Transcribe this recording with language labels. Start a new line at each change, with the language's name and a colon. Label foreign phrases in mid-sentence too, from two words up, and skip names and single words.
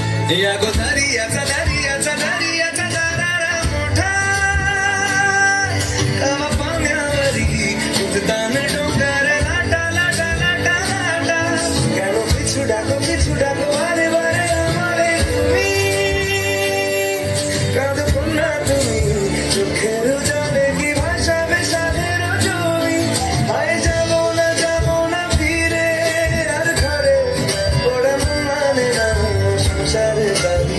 Marathi: या गो दरियाचा दरियाचा दरियाचा दरारा मोठा कवा पाण्यावरी उठतान डोंगर लाटा लाटा लाटा लाटा
Bangla: কেন পিছু ডাকো আরে বারে আমারে তুমি কাঁদো কন্যা তুমি চোখের জলে কি ভাসাবে সাদের জমি হায় যাবো না ফিরে আর ঘরে ওরা মানে না সংসারে দাবি